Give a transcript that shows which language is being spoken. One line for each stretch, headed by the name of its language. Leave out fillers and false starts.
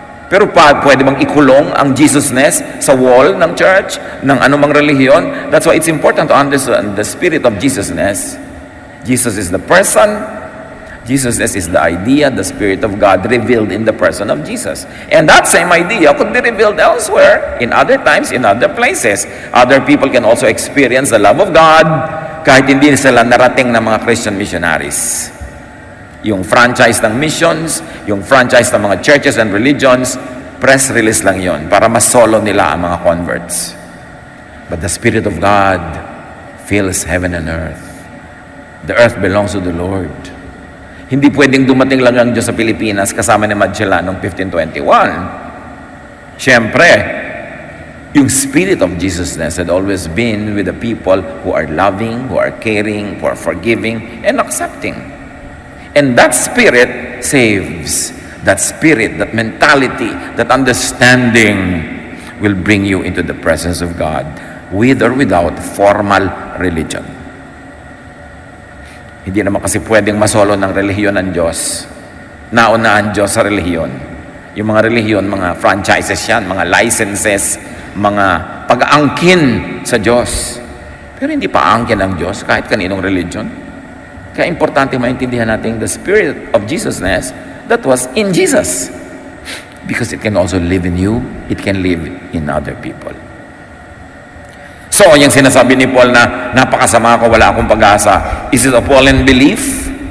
Filipino: Pero pwede bang ikulong ang Jesusness sa wall ng church, ng anumang relihiyon?
English: That's why it's important to understand the spirit of Jesusness. Jesus is the person. Jesusness is the idea, the Spirit of God revealed in the person of Jesus. And that same idea could be revealed elsewhere, in other times, in other places. Other people can also experience the love of God
Filipino: kahit hindi sila narating ng mga Christian missionaries. Yung franchise ng missions, yung franchise ng mga
English: churches and religions,
Filipino: press release lang yon para masolo nila ang mga converts.
English: But the Spirit of God fills heaven and earth. The earth belongs to the Lord.
Filipino: Hindi pwedeng dumating lang ang Diyos sa Pilipinas kasama ni Magellan noong 1521. Siyempre, yung
English: spirit of Jesusness had always been with the people who are loving, who are caring, who are forgiving, and accepting. And that spirit saves. That spirit, that mentality, that understanding will bring you into the presence of God with or without formal religion.
Filipino: Hindi naman kasi pwedeng masolo ng relihiyon ng Diyos. Nauna ang Diyos sa relihiyon. Yung mga relihiyon, mga franchises yan, mga licenses, mga pag-aangkin sa Diyos. Pero hindi pa aangkin ang Diyos kahit kaninong religion. Kaya importante maintindihan natin
English: the spirit of Jesusness that was in Jesus. Because it can also live in you, it can live in other people.
Filipino: So, yung sinasabi ni Paul na napakasama ko, wala akong pag-asa,
English: is it a Pauline belief?